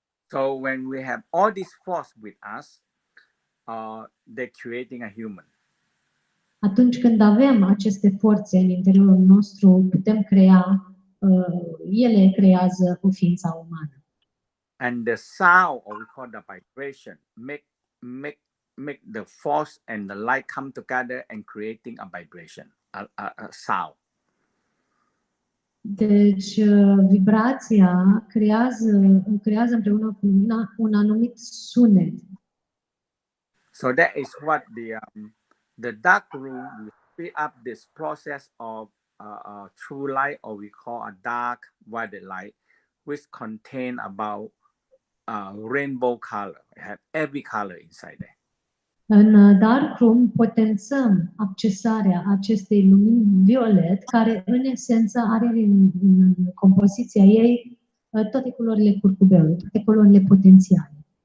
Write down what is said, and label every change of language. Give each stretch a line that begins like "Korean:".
English: So when we have all this force with us, they're creating a human.
Romanian: Atunci când avem aceste forțe în interiorul nostru, putem crea, ele creează o ființă umană.
English: And the sound, or we call the vibration, make the force and the light come together and creating a vibration, a sound.
Romanian: Deci vibrația creează împreună cu lumina un anumit sunet.
English: So that is what the dark room will speed up this process of true light, or we call a dark violet light, which contain about rainbow color. It have every color inside there.
Romanian: În dark room potențăm accesarea acestei lumini violet, care în esență are în compoziția ei toate culorile curcubeului, toate culorile potențiale.